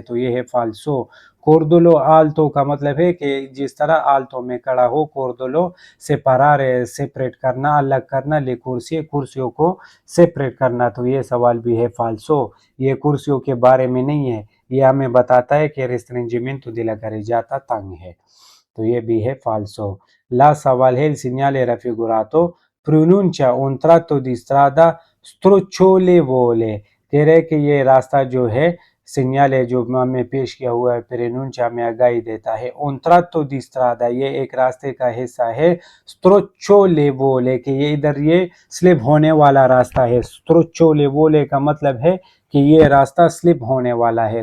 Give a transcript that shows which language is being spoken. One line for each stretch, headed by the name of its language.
Hindi: तो ये है फाल्सो। कोर्दोलो आल्तो का मतलब है कि जिस तरह आल्तो में खड़ा हो, कोर्दोलो सेपरारे सेपरेट करना, अलग करना, ले कुर्सी कुर्सियों को सेपरेट करना। तो ये सवाल भी है फाल्सो, ये कुर्सियों के बारे में नहीं है, ये हमें बताता है कि रिस्ट्रिंजिमेंटो
Italian: della carreggiata
Hindi: तंग है। तो ये भी है फाल्सो।
Italian: लास्ट सवाल है, il segnale raffigurato pronuncia un tratto di strada strocciolavole।
Hindi: कह रहे कि ये रास्ता जो है सिग्नल है जो हमें पेश किया हुआ है प्रोनुncia में आगाही देता है।
Italian: un tratto di strada,
Hindi: ये एक रास्ते का हिस्सा है। strocciolavole, कि ये इधर ये स्लिप होने वाला रास्ता है। strocciolavole का मतलब है कि ये रास्ता स्लिप होने वाला है।